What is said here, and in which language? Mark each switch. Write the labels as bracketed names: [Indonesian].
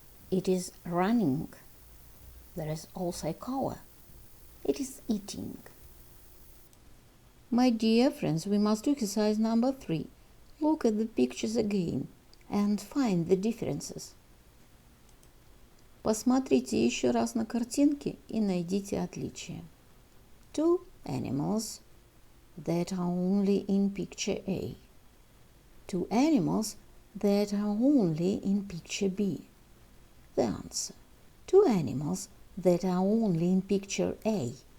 [English] It is running. There is also a cow. It is eating. My dear friends, we must do exercise number 3. Look at the pictures again and find the differences. [Russian] Посмотрите еще раз на картинки и найдите отличия. [English] 2 animals that are only in picture A. 2 animals that are only in picture B. The answer. 2 animals that are only in picture A.